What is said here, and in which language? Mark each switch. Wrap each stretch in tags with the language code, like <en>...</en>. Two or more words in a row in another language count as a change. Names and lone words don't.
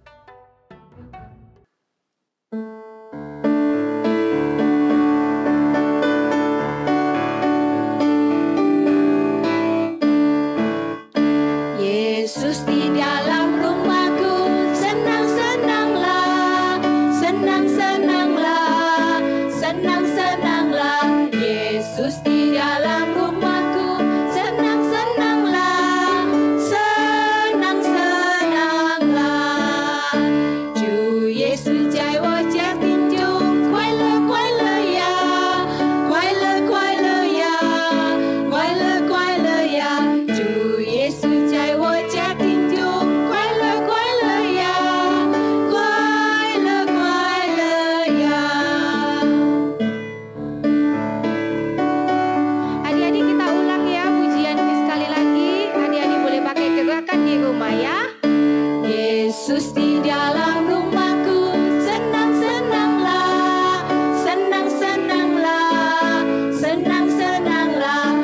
<id>Yesus di dalam rumahku, senang-senanglah, senang-senanglah, senang-senanglah. Yesus di dalam rumahku, senang-senanglah, senang-senanglah.</id> <zh>Chủ Yesu dạy我家庭中快乐快乐呀，快乐快乐呀，快乐快乐呀。主耶稣在我家庭中快乐快乐呀，快乐快乐呀。</zh> <id>Adik-adik kita ulang ya pujian ini sekali lagi. Adik-adik boleh pakai gerakan di rumah ya. Yesus di dalam rumahku, senang-senanglah, senang-senanglah, senang-senanglah.</id>